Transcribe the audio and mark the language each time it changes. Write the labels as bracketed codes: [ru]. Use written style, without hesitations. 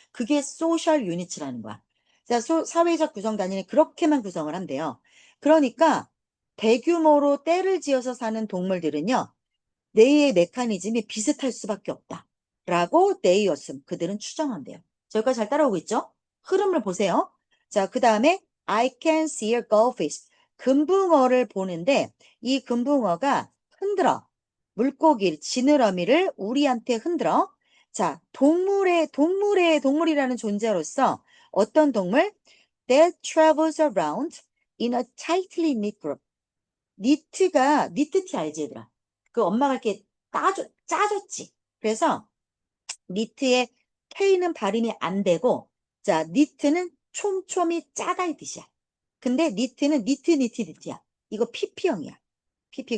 [ko] 그게 소셜 유니트라는 거야. 자, 사회적 구성 단위는 그렇게만 구성을 한대요. 그러니까 대규모로 떼를 지어서 사는 동물들은요. 뇌의 메커니즘이 비슷할 수밖에 없다. 라고 네이었음. 그들은 추정한대요. 저기까지 잘 따라오고 있죠? 흐름을 보세요. 자, 그 다음에 [en] I can see a goldfish. [ko] 금붕어를 보는데 이 금붕어가 흔들어. 물고기, 지느러미를 우리한테 흔들어. 자, 동물이라는 존재로서 어떤 동물? [en] That travels around in a tightly knit group. [ko] 니트티 알지, 얘들아? 그 엄마가 이렇게 짜줬지. 그래서 니트의 K는 발음이 안 되고, 자, 니트는 촘촘히 짜다 이 뜻이야. 근데 니트는 니트야. 이거 PP형이야. PP.